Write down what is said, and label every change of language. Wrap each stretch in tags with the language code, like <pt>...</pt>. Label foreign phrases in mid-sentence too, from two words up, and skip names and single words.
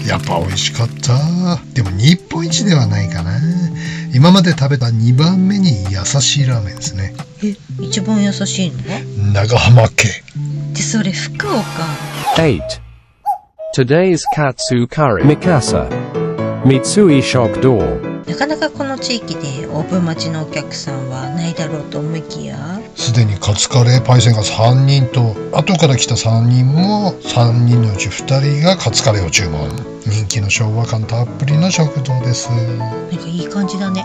<ja>やっぱ美味しかった。でも日本一ではないかな。今まで食べた2番目に優しいラーメンですね。一番優しいの？長浜家で、それ福岡。 8.</ja> <en>Today's Katsu Curry.</en> <ja>Mikasa. Mitsui Shokdo. なかなかこの地域でオープン待ちのお客さんはないだろうと思いきや、すでにカツカレーパイセンが3人と後から来た3人も3人のうち2人がカツカレーを注文。人気の昭和感たっぷりの食堂です。なんかいい感じだね。</ja>